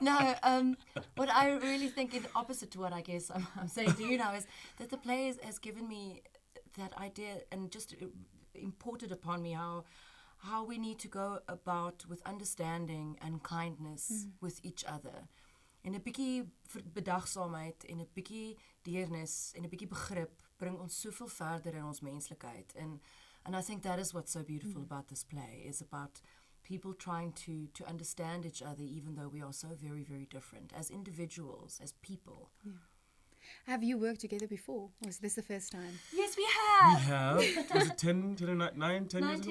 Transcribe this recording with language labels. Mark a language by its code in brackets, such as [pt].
[en] No, what I really think is opposite to what I guess I'm saying to you now is that the play has given me that idea and just imported upon me how we need to go about with understanding and kindness with each other. [af] En 'n bietjie bedagsaamheid en 'n bietjie deernis en 'n bietjie begrip bring ons soveel verder in ons menslikheid. [en] And I think that is what's so beautiful about this play, is about people trying to understand each other even though we are so very, very different as individuals, as people. Yeah. Have you worked together before? Or is this the first time? Yes, we We have. have. Was it 10, 9, 10 years ago?